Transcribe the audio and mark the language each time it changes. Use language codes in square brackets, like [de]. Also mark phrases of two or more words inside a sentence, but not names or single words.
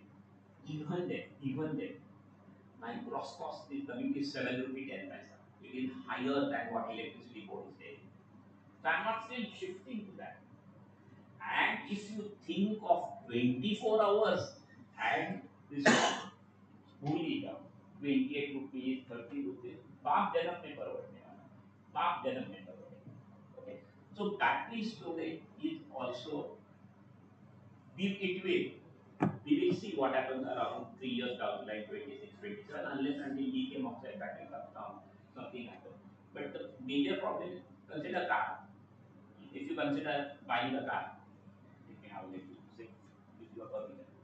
[en] Even then, my gross cost is coming to 7 rupees 10 paisa. It is higher than what electricity board is saying. So I am not still shifting to that. And if you think of 24 hours and this fully down, 28 rupees, 30 rupees, [mr] बाप जन्म में परवड़ने वाला, बाप जन्म में परवड़ने वाला. [en] Okay, so battery storage is also, it we will see what happens around 3 years down the line, 26, 27, unless until lithium oxide battery comes down, something happens. But the major problem is, consider car. If you consider buying a car, you can have a little say, if you are permitted.